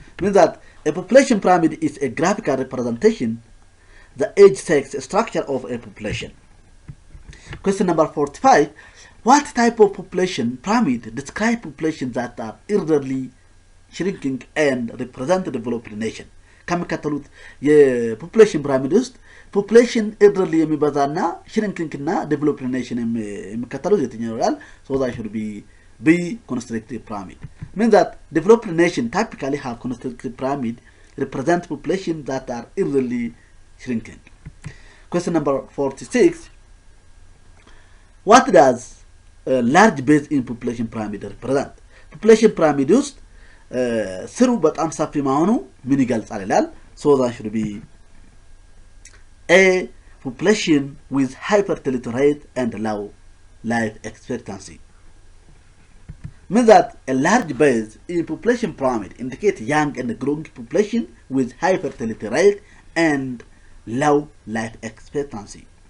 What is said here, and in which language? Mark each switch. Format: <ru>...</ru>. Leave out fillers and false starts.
<en>Means that a population pyramid is a graphical representation the age sex structure of a population. Question number 45. What type of population pyramid describe populations that are elderly, shrinking and represent developed nation?</en> <am>ከሚከተሉት የፖፑሌሽን ፒራሚድ ውስጥ ፖፑሌሽን ኤልደርሊ የሚበዛና ሽሪንኪንግ እና ዴቨሎፕድ ኔሽን የሚከተሉት የትኛው ይላል?</am> <en>so that should be B. Constrictive pyramid. Means that developed nation typically have constrictive pyramid represent population that are elderly, shrinking. Question number 46. What does a large base in population pyramid represent?</en> <am>Population pyramid ውስጥ ስሩ በጣም ሰፊ መሆኑ ምን ይገልጻል ይላል?</am> <en>so that should be A. Population with high fertility rate and low life expectancy. Means that a large base in population pyramid indicate young and growing population with high fertility rate and low life expectancy.</en>